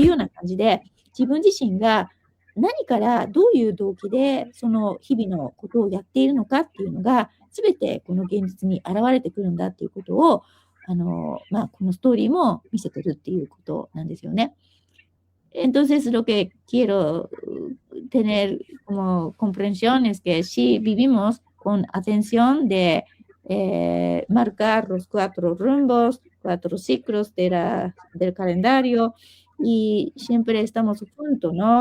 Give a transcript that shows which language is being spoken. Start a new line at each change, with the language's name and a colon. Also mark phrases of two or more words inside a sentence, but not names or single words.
Japanese: ような感じで、自分自身が何からどういう動機でその日々のことをやっているのかっていうのが、すべてこの現実に現れてくるんだっていうことを、このストーリーも見せてるっていうことなんですよね。
Spanish: Entonces, lo que quiero tener como comprensión es que si vivimos con atención de marcar los 4 rumbos, 4 ciclos del calendario y siempre estamos juntos, ¿no?